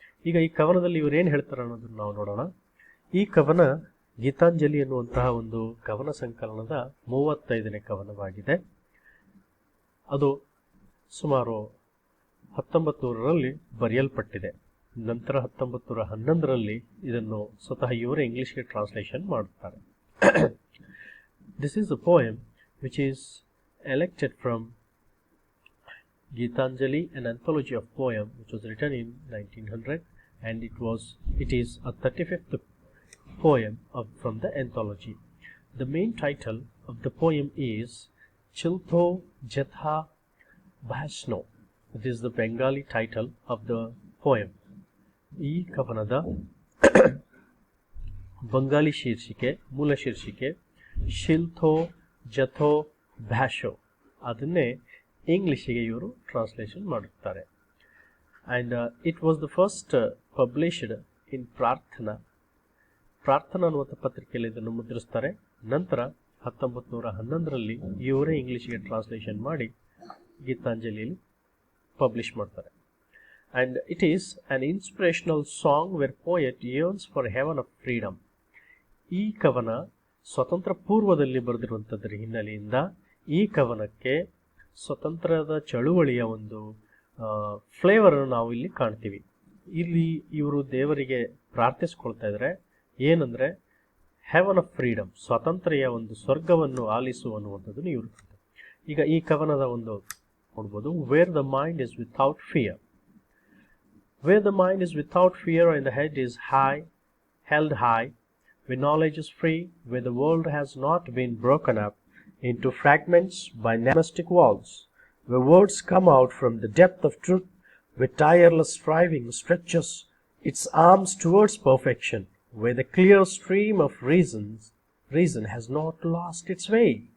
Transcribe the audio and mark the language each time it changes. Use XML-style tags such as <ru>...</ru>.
<kn>ಈಗ ಈ ಕವನದಲ್ಲಿ ಇವರು ಏನು ಹೇಳ್ತಾರೆ ಅನ್ನೋದನ್ನು ನಾವು ನೋಡೋಣ. ಈ ಕವನ ಗೀತಾಂಜಲಿ ಎನ್ನುವಂತಹ ಒಂದು ಕವನ ಸಂಕಲನದ 35ನೇ ಕವನವಾಗಿದೆ. ಅದು ಸುಮಾರು 1900ರಲ್ಲಿ ಬರೆಯಲ್ಪಟ್ಟಿದೆ. ನಂತರ 1911ರಲ್ಲಿ ಇದನ್ನು ಸ್ವತಃ ಇವರೇ ಇಂಗ್ಲಿಷ್ಗೆ ಟ್ರಾನ್ಸ್ಲೇಷನ್ ಮಾಡುತ್ತಾರೆ.</kn> <en>This is a poem which is elected from Geetanjali, an anthology of poem which was written in 1900, and it is a 35th poem from the anthology. The main title of the poem is Chiltho Jetha Bhasno, It is the Bengali title of the poem.</en> <kn>ಈ ಕವನದ ಬಂಗಾಳಿ ಶೀರ್ಷಿಕೆ, ಮೂಲ ಶೀರ್ಷಿಕೆ ಶಿಲ್ಥೋ ಜಥೋ ಭಾಷೋ. ಅದನ್ನೇ ಇಂಗ್ಲಿಷಿಗೆ ಇವರು translation ಮಾಡುತ್ತಾರೆ.</kn> <en>and it was the first published in</en> <kn>ಪ್ರಾರ್ಥನಾ ಅನ್ನುವಂಥ ಪತ್ರಿಕೆಯಲ್ಲಿ ಇದನ್ನು ಮುದ್ರಿಸ್ತಾರೆ. ನಂತರ 1911ರಲ್ಲಿ ಇವರೇ ಇಂಗ್ಲಿಷ್ಗೆ ಟ್ರಾನ್ಸ್ಲೇಷನ್ ಮಾಡಿ ಗೀತಾಂಜಲಿಯಲ್ಲಿ ಪಬ್ಲಿಷ್ ಮಾಡ್ತಾರೆ.</kn> <en>And it is an inspirational song where poet yearns for heaven of freedom.</en> <kn>ಈ ಕವನ ಸ್ವತಂತ್ರ ಪೂರ್ವದಲ್ಲಿ ಬರೆದಿರುವಂಥದ್ರ ಹಿನ್ನೆಲೆಯಿಂದ ಈ ಕವನಕ್ಕೆ ಸ್ವತಂತ್ರದ ಚಳುವಳಿಯ ಒಂದು ಫ್ಲೇವರ್ ನಾವು ಇಲ್ಲಿ ಕಾಣ್ತೀವಿ. ಇಲ್ಲಿ ಇವರು ದೇವರಿಗೆ ಪ್ರಾರ್ಥಿಸ್ಕೊಳ್ತಾ ಇದ್ದಾರೆ, ಏನಂದ್ರೆ</kn> <en>heaven of freedom,</en> <kn>ಸ್ವಾತಂತ್ರ್ಯ ಒಂದು ಸ್ವರ್ಗವನ್ನು ಆಲಿಸು ಅನ್ನುವಂಥದ್ದನ್ನು ಇವರು. ಈಗ ಈ ಕವನದ ಒಂದು ನೋಡ್ಬೋದು,</kn> <en>Where the mind is without fear. Where the mind is without fear and the head is held high, where knowledge is free, where the world has not been broken up into fragments by domestic walls, where words come out from the depth of truth, where tireless striving stretches its arms towards perfection, where the clear stream of reason has not lost its way</en>